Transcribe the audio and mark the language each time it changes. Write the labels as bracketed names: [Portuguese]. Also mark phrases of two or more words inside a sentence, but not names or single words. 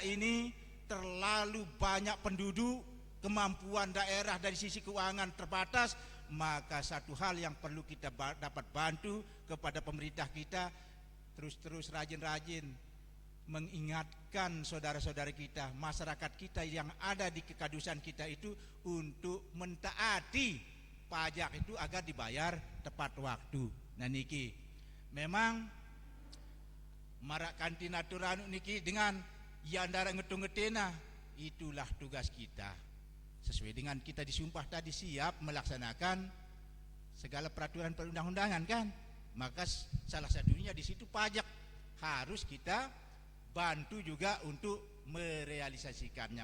[Indonesian] ini terlalu banyak penduduk, kemampuan daerah dari sisi keuangan terbatas, maka satu hal yang perlu kita dapat bantu kepada pemerintah kita, terus rajin-rajin mengingatkan saudara-saudara kita, masyarakat kita yang ada di kekadusan kita itu untuk mentaati pajak itu agar dibayar tepat waktu. [Sasak] Nah niki memang marak kantin aturan niki dengan yandara ngetung-ngetena, [Indonesian] itulah tugas kita. Sesuai dengan kita disumpah tadi siap melaksanakan segala peraturan perundang-undangan kan, maka salah satunya di situ pajak harus kita bantu juga untuk merealisasikannya.